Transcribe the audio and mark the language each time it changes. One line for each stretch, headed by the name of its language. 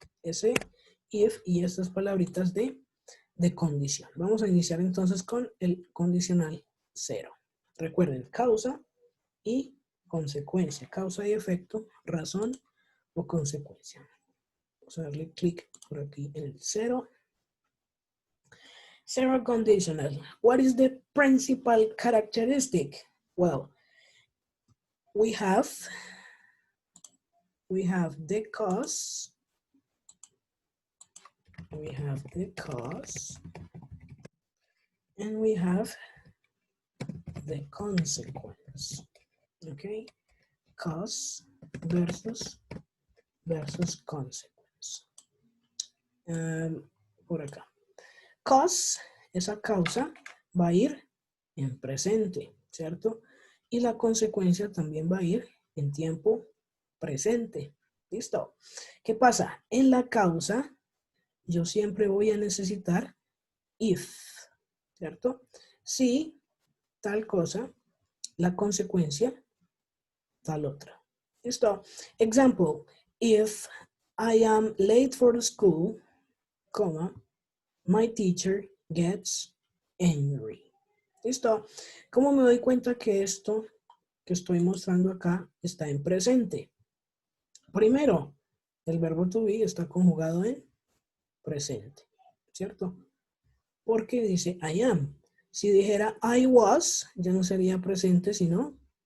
Spanish: Ese if y estas palabritas de condición. Vamos a iniciar entonces con el condicional 0. Recuerden, causa y consecuencia. Causa y efecto, razón o consecuencia. Vamos a darle clic por aquí en el 0.
English: Zero conditional. What is the principal characteristic? Well, we have the cause. We have the cause. And we have the consequence. Okay? Cause versus consequence.
Spanish: Por acá. Cause, esa causa, va a ir en presente, ¿cierto? Y la consecuencia también va a ir en tiempo presente. ¿Listo? ¿Qué pasa? En la causa, yo siempre voy a necesitar if, ¿cierto? Si tal cosa, la consecuencia, tal otra. ¿Listo?
English: Example, if I am late for the school, comma, my teacher gets angry.
Spanish: ¿Listo? ¿Cómo me doy cuenta que esto que estoy mostrando acá está en presente? Primero, el verbo to be está conjugado en presente, ¿cierto? Porque dice
English: I am.
Spanish: Si dijera
English: I was,
Spanish: ya no sería presente, sino